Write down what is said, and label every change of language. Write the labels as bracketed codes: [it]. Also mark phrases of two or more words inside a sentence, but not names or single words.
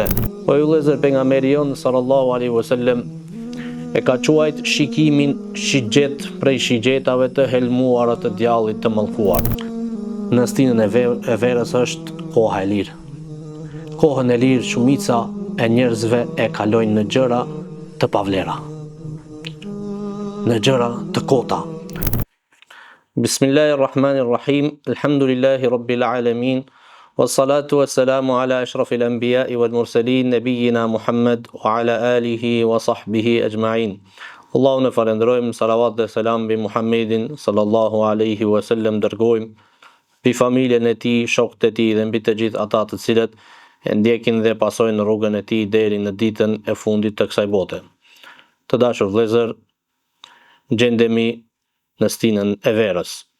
[sq] Po ju vëllezër, pejgamberi jon [ar] صلى الله عليه وسلم [sq] e ka quajt shikimin shigjet prej shigjetave të helmuara të djallit të mallkuar. Në stinën e verës është koha e lirë. Kohën e lirë shumica e njerëzve e kalojnë në gjëra të pavlera, në gjëra të kota. [ar] بسم الله الرحمن الرحيم. الحمد لله رب العالمين. والصلاة والسلام على أشرف الأنبياء والمرسلين، نبينا محمد وعلى آله وصحبه أجمعين. [sq] Allahun e falenderojmë, salavat dhe selam bi Muhammedin [ar] صلى الله عليه وسلم, [sq] dërgojmë mbi familjen e tij, shokët e tij dhe mbi të gjithë ata të cilët e ndjekin dhe pasojnë rrugën e tij deri në ditën e fundit të kësaj bote. Të dashur vëllezër, gjendemi në stinën e verës.